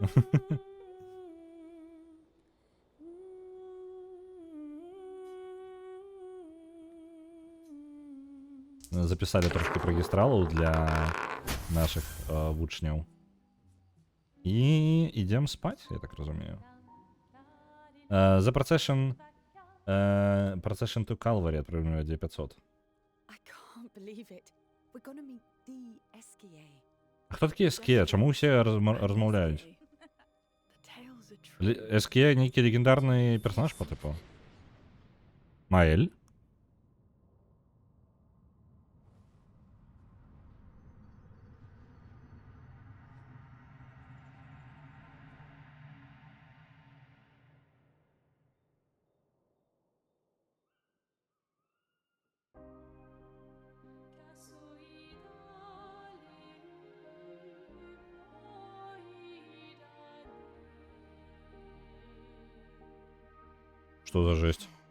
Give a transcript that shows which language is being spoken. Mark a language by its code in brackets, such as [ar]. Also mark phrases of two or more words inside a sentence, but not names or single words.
[be] Запісалі трошки прагістралаў для нашых вучняў. І ідзем спаць, я так разумею. За Procession to Calvary атрымлівае 2500. [en] I can't believe it. We're gonna meet the SKA. [be] А хто такі SKA? Чаму ўсе размаўляюць? [en] The tales are true. [be] SKA нейкі легендарны персонаж [ru] по типу? [be] Маэль? [ru] Что за жесть?